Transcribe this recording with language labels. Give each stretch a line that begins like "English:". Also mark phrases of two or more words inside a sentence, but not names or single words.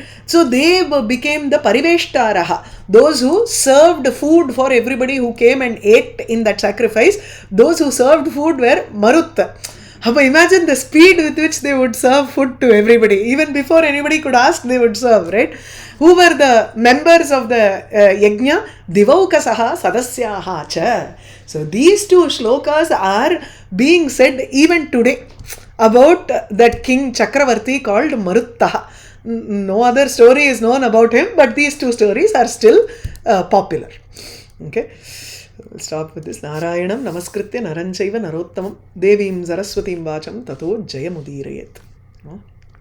English: So they became the Pariveshtaraha, those who served food for everybody who came and ate in that sacrifice. Those who served food were Marutta. Imagine the speed with which they would serve food to everybody. Even before anybody could ask, they would serve, right? Who were the members of the yajna?
Sanskrit: Divaukasaha sadasyaha cha.
English: So these two shlokas are being said even today about that king Chakravarti called Maruttaha. No other story is known about him, but these two stories are still popular. Okay. We'll stop with this.
Sanskrit: Narayanam namaskritya naranchaiva narottamam devim saraswatim vacham tato jayamudirayet.